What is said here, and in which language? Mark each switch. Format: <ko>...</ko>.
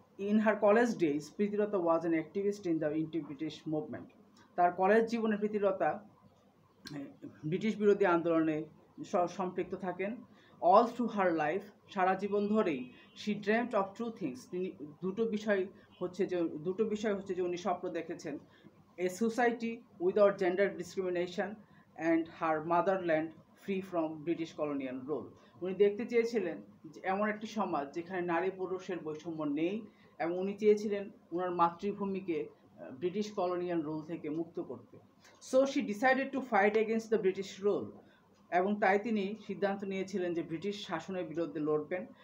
<en>In her college days, Pritilota was an activist in the anti-British movement.</en> <bn>তার college জীবনে Pritilata British বিরোধী আন্দোলনে সম্পৃক্ত থাকেন।</bn> <en>All through her life,</en> <bn>সারা জীবন ধরেই</bn> <en>she dreamt of two things.</en> <bn>তিনি দুটো বিষয় হচ্ছে যে উনি স্বপ্ন দেখেছেন:</bn> <en>a society without gender discrimination and her motherland free from British colonial rule.</en> <bn>উনি দেখতে চেয়েছিলেন যে এমন একটি সমাজ যেখানে নারী পুরুষের বৈষম্য নেই, এবং উনি চেয়েছিলেন ওনার মাতৃভূমিকে</bn> <en>British colonial rule</en> <bn>থেকে মুক্ত করতে।</bn> <en>So she decided to fight against the British rule.</en> <bn>এবং তাই তিনি সিদ্ধান্ত নিয়েছিলেন যে ব্রিটিশ শাসনের বিরুদ্ধে লড়বেন।</bn>